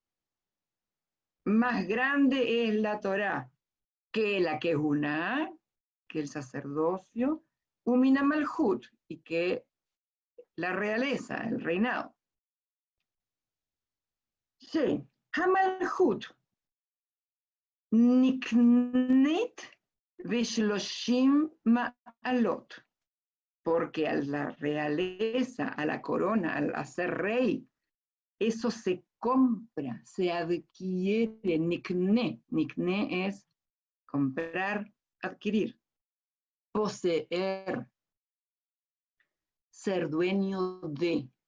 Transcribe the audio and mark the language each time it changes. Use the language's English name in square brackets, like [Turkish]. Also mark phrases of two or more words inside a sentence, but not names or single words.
[Spanish] Más grande es la Torá que la Kehuna, que el sacerdocio, [Hebrew] ומן המלכות, [Spanish] y que la realeza, el reinado. Sí, [Hebrew] המלכות נקנית בשלשים מעלות, [Spanish] porque a la realeza, a la corona, al ser rey, eso se compra, se adquiere, nikne. Nikne es comprar, adquirir, poseer, ser dueño de.